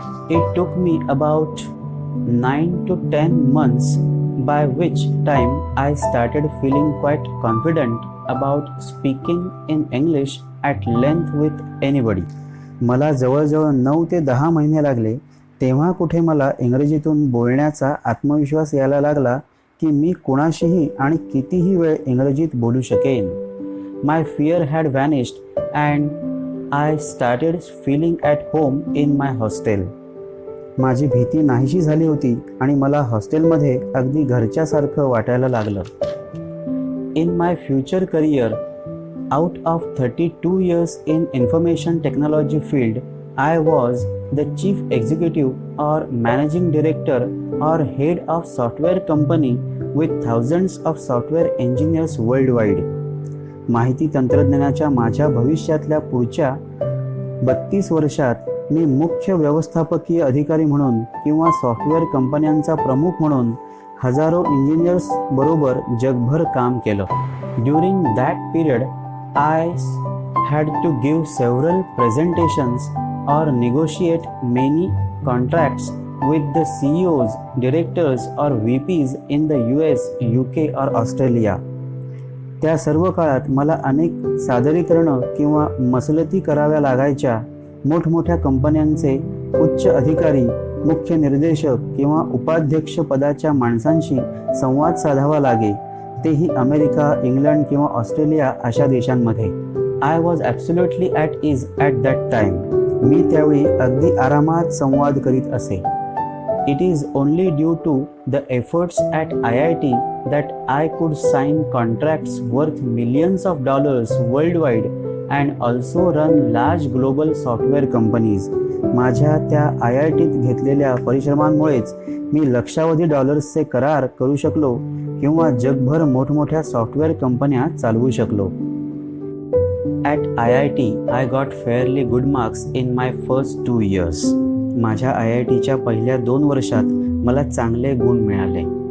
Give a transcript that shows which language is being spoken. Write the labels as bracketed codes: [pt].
[en] It took me about 9 to 10 months, by which time I started feeling quite confident about speaking in English at length with anybody. [mr] मला जवळजवळ 9 ते 10 महिने लागले. तेव्हा कुठे मला इंग्रजीतून बोलण्याचा आत्मविश्वास यायला लागला की मी कुणाशीही आणि कितीही वेळ इंग्रजीत बोलू शकेन. [en] My fear had vanished and I started feeling at home in my hostel. [mr] माझी भीती नाहीशी झाली होती आणि मला हॉस्टेलमध्ये अगदी घरच्यासारखं वाटायला लागलं. [en] In my future career, out of 32 years in information technology field, I was the chief executive or managing director or head of software company with thousands of software engineers worldwide. [mr] माहिती तंत्रज्ञानाच्या माझ्या भविष्यातल्या पुढच्या 32 वर्षात मी मुख्य व्यवस्थापकीय अधिकारी म्हणून किंवा सॉफ्टवेअर कंपन्यांचा प्रमुख म्हणून हजारो इंजिनियर्स बरोबर जगभर काम केलं. [en] During that period I had to give several presentations और negotiate many contracts with the CEOs, directors or VPs in the US, UK or Australia. [mr] त्या सर्व काळात मला अनेक सादरीकरणं किंवा मसलती कराव्या लागायच्या. मोठमोठ्या कंपन्यांचे उच्च अधिकारी, मुख्य निर्देशक किंवा उपाध्यक्ष पदाच्या माणसांशी संवाद साधावा लागे, तेही अमेरिका, इंग्लंड किंवा ऑस्ट्रेलिया अशा देशांमध्ये. [en] I was absolutely at ease at that time. [mr] मी त्यावेळी अगदी आरामात संवाद करीत असे. [en] It is only due to the efforts at IIT that I could sign contracts worth millions of dollars worldwide and also run large global software companies. [mr] माझ्या त्या IITत घेतलेल्या परिश्रमांमुळेच मी लक्षावधी डॉलर्सचे करार करू शकलो किंवा जगभर मोठमोठ्या सॉफ्टवेअर कंपन्या चालवू शकलो. [en] At IIT, I got fairly good marks in my first 2 years. [mr] माझ्या IITच्या पहिल्या 2 वर्षात मला चांगले गुण मिळाले.